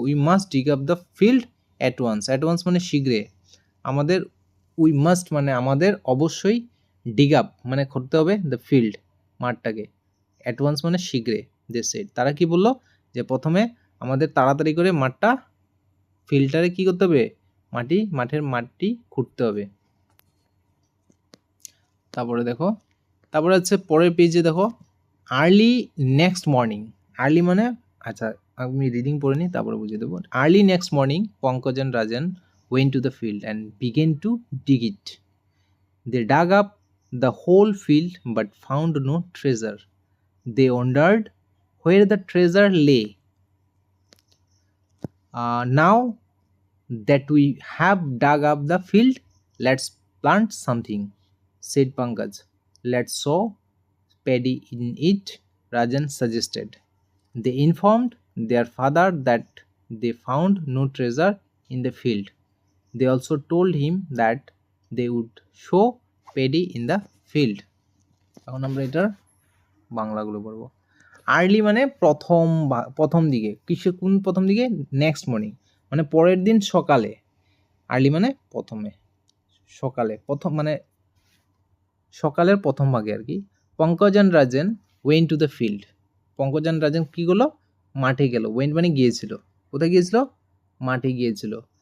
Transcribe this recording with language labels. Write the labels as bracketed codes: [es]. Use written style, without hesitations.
[en] we must dig up the field at once, [bn] at once মানে শীঘ্রে, আমাদের, we must মানে আমাদের অবশ্যই, ডিগ আপ মানে করতে হবে, দ্য ফিল্ড মাঠটাকে, অ্যাট ওয়ান্স মানে শীঘ্রে, [en] they said [bn] তারা কি বললো, যে প্রথমে আমাদের তাড়াতাড়ি করে মাঠটা, ফিল্টারে কি করতে হবে, মাঠের মাটি খুঁড়তে হবে। তারপরে দেখো, তারপরে হচ্ছে পরের পেজে দেখো, [en] early next morning, [bn] আর্লি মানে, আচ্ছা আমি রিডিং পড়ে নিই তারপরে বুঝিয়ে দেবো। [en] Early next morning Pankaj and Rajan went to the field and began to dig it. They dug up the whole field but found no treasure. They wondered where the treasure lay. Now that we have dug up the field, let's plant something, said Pankaj. Let's sow paddy in it, Rajan suggested. They informed their father that they found no treasure in the field. They also told him that they would sow paddy in the field. [bn] এখন আমরা এটার বাংলাগুলো পড়বো। Early মানে প্রথম দিকে, কোন প্রথম দিকে, [en] next morning [bn] মানে পরের দিন সকালে, আর্লি মানে প্রথমে, সকালে, প্রথম মানে সকালের প্রথম ভাগে আর কি। [en] Pankaj and Rajan went to the field, [bn] Pankaj and রাজন কী করলো, মাঠে গেল, ওয়েন্ট মানে গিয়েছিল, কোথায় গিয়েছিল, মাঠে গিয়েছিল।